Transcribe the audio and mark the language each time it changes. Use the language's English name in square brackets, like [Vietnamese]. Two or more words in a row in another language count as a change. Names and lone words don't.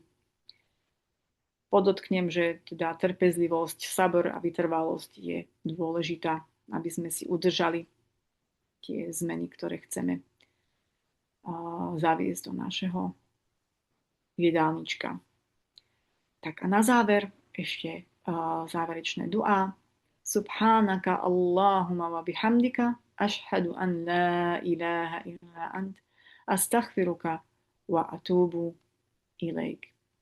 [Slovak] Podotknem, že teda trpezlivosť, sabor a vytrvalosť je dôležitá, aby sme si udržali tie zmeny, ktoré chceme zaviesť do našeho jedálnička. Tak a na záver ešte záverečné dua. [Arabic] سبحانك اللهم وبحمدك أشهد أن لا إله إلا أنت أستغفرك وأتوب إليك.